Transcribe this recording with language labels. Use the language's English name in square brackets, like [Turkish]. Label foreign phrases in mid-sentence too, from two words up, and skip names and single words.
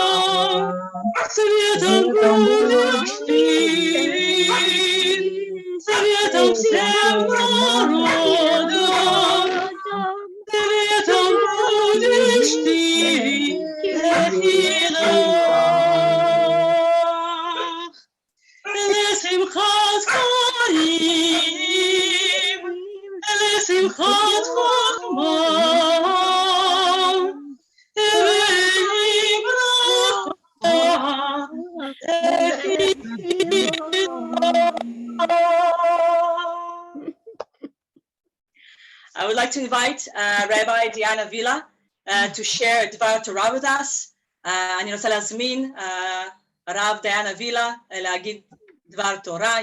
[Russian] Светом будешь ты, светом всем народам, светом будешь ты, Лехилах, [Hebrew] לשמחת חיים, לשמחת חוכמה, [English] I would like to invite Rabbi Diana Villa to share [Hebrew] דבר תורה [English] with us. [Hebrew] אני רוצה להזמין הרב דיאנה וילה להגיד דבר Torah.